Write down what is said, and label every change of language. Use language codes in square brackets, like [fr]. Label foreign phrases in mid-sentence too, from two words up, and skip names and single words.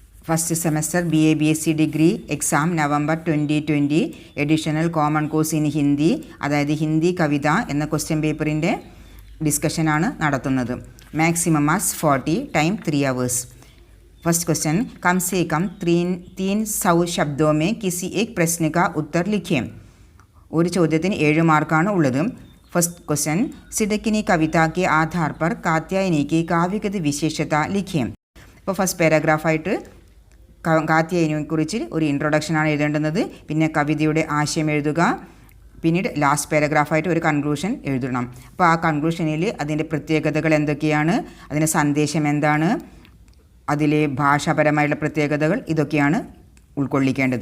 [en] first semester BA BSc degree exam November 2020 additional common course in Hindi, [ml] അതായത് ഹിന്ദി കവിത എന്ന [en] question paper's [ml] ഡിസ്കഷനാണ് നടത്തുന്നത്. [en] maximum marks 40, time 3 hours. first question, [hi] कम से कम 300 शब्दों में किसी एक प्रश्न का उत्तर लिखें. [ml] ഒരു ചോദ്യത്തിന് 7 മാർക്കാണ് ഉള്ളത്. [en] first question, [hi] सिडकिनी कविता के आधार पर कात्यायनी की काव्यगत विशेषता लिखें. [ml] ഇപ്പോൾ [en] first paragraph [ml] കാത്യായനിയെക്കുറിച്ച് ഒരു ഇൻട്രൊഡക്ഷനാണ് എഴുതേണ്ടുന്നത്. പിന്നെ കവിതയുടെ ആശയം എഴുതുക. പിന്നീട് [en] last paragraph [ml] ഒരു കൺക്ലൂഷൻ എഴുതണം. അപ്പോൾ ആ കൺക്ലൂഷനിൽ അതിൻ്റെ പ്രത്യേകതകൾ എന്തൊക്കെയാണ്, അതിൻ്റെ സന്ദേശം എന്താണ്, അതിലെ ഭാഷാപരമായുള്ള പ്രത്യേകതകൾ, ഇതൊക്കെയാണ് ഉൾക്കൊള്ളിക്കേണ്ടത്.